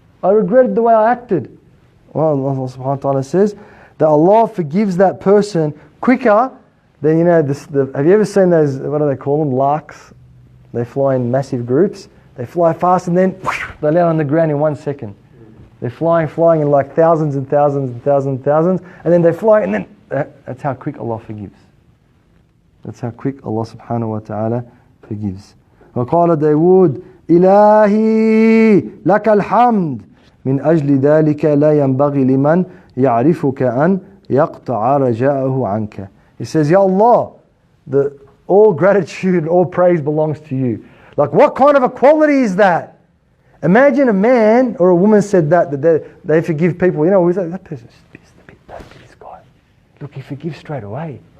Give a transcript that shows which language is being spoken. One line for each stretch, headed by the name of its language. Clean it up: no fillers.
English: I regretted the way I acted. Well, Allah subhanahu wa ta'ala says that Allah forgives that person quicker than, have you ever seen those, what do they call them, larks? They fly in massive groups. They fly fast and then they land on the ground in 1 second. They're flying in like thousands and thousands and thousands and thousands, and then they fly and then, that's how quick Allah forgives. That's how quick Allah subhanahu wa ta'ala forgives.
Arabic: وقال داود إلهي لك الحمد من أجل ذلك لا ينبغي لمن يعرفك أن يقطع رجاءه عنك.
English: He says, Ya Allah, all gratitude, all praise belongs to you. Like, what kind of a quality is that? Imagine a man or a woman said that they forgive people. We say, that person's a bit bad, this guy. Look, he forgives straight away.